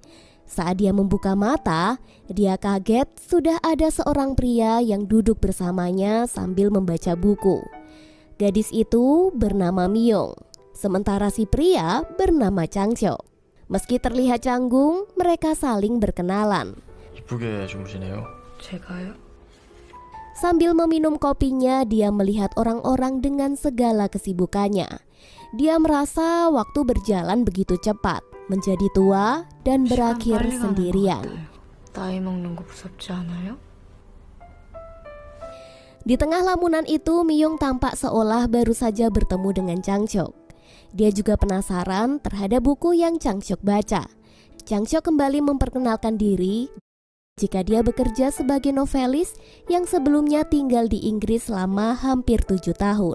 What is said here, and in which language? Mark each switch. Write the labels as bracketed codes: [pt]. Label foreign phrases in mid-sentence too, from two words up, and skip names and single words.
[id] Saat dia membuka mata, dia kaget sudah ada seorang pria yang duduk bersamanya sambil membaca buku. Gadis itu bernama Myung, sementara si pria bernama Changseok. Meski terlihat canggung, mereka saling berkenalan. [ko] 이쁘게 주무시네요. 제가요? [id] Sambil meminum kopinya, dia melihat orang-orang dengan segala kesibukannya. Dia merasa waktu berjalan begitu cepat, menjadi tua dan berakhir sendirian. [ko] 나이 먹는 거 무섭지 않아요? [id] Di tengah lamunan itu, Myung tampak seolah baru saja bertemu dengan Changseok. Dia juga penasaran terhadap buku yang Changseok baca. Changseok kembali memperkenalkan diri jika dia bekerja sebagai novelis yang sebelumnya tinggal di Inggris selama hampir 7 tahun.